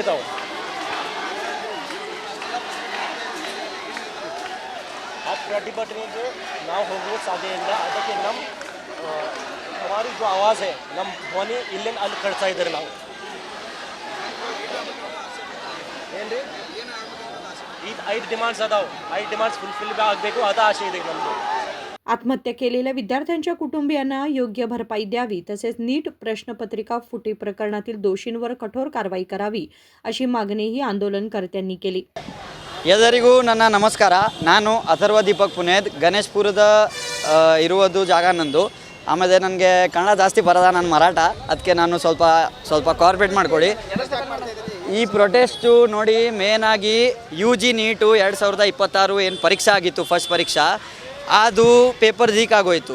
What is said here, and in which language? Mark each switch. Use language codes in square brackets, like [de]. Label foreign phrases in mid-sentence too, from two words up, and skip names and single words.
[kn] ತಾವು ಆ ಪ್ರತಿಭಟನೆಗೆ ನಾವು ಹೋಗುವ ಸಾಧ್ಯ ಇಲ್ಲ. ಅದಕ್ಕೆ [hi] हमारी जो आवाज़ है, [kn] ನಮ್ಮ ಧ್ವನಿ ಇಲ್ಲಿಂದ ಅಲ್ಲಿ ಕಳಿಸ್ತಾ ಇದ್ದಾರೆ. ನಾವು ಏನ್ರಿ ಇದು 5 ಡಿಮಾಂಡ್ಸ್ ಅದಾವೆ, 5 [en] demands fulfil [kn] ಆಗಬೇಕು, ಅದು ಆಶೆ ಇದೆ ನಮ್ಮದು. [mr] आत्महत्या केलेल्या विद्यार्थ्यांच्या कुटुंबियांना योग्य भरपाई द्यावी तसेच नीट प्रश्नपत्रिका फुटी प्रकरणातील दोषींवर कठोर कारवाई करावी अशी मागणीही आंदोलनकर्त्यांनी केली. [kn] ಎಲ್ಲರಿಗೂ ನನ್ನ ನಮಸ್ಕಾರ. ನಾನು ಅಥರ್ವ ದೀಪಕ್ ಪುನೇದ್. ಗಣೇಶ್ಪುರದ ಇರುವುದು ಜಾಗ ನಂದು. ಆಮೇಲೆ ನನಗೆ ಕನ್ನಡ ಜಾಸ್ತಿ ಬರೋದ, ನಾನು ಮರಾಠ, ಅದಕ್ಕೆ ನಾನು ಸ್ವಲ್ಪ ಕಾರ್ಪೊರೇಟ್ ಮಾಡಿಕೊಡಿ. ಈ ಪ್ರೊಟೆಸ್ಟು ನೋಡಿ, ಮೇನಾಗಿ UG ನೀಟು 2026 ಏನು ಪರೀಕ್ಷೆ ಆಗಿತ್ತು, ಫಸ್ಟ್ ಪರೀಕ್ಷಾ, ಅದು [en] paper leak [kn] ಆಗೋಯಿತು.